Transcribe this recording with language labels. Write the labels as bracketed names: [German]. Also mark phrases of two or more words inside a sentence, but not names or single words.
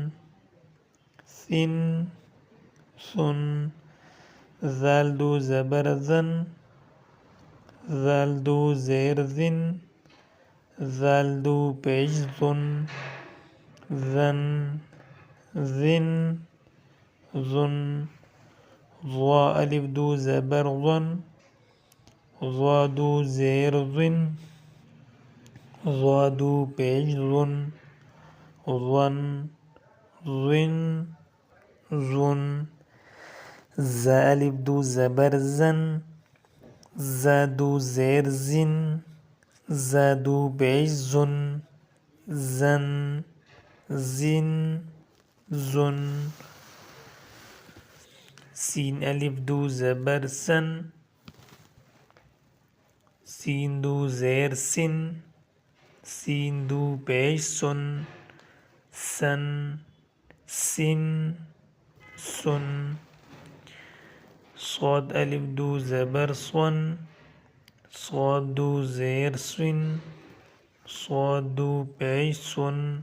[Urdu] ثن ثن، ذال دو زبر ذن، ذال دو زیر ذن، ذال دو پیش ذن، ذن ذن ذن، ضا الف دو زبر ضن، ضا دو زیر ضن، ضا دو پیش ضن، ضن ضن ضن، زا الف دو زبر زن، زا دو زیر زن، زا دو پیش زن، زن زن زن، سین الف دو زبر سن، سین دو زیر سن، سین دو پیش سن، سن سن سن، صاد الف دو زبر صن، صاد دو زیر سن، صاد دو پیش سن،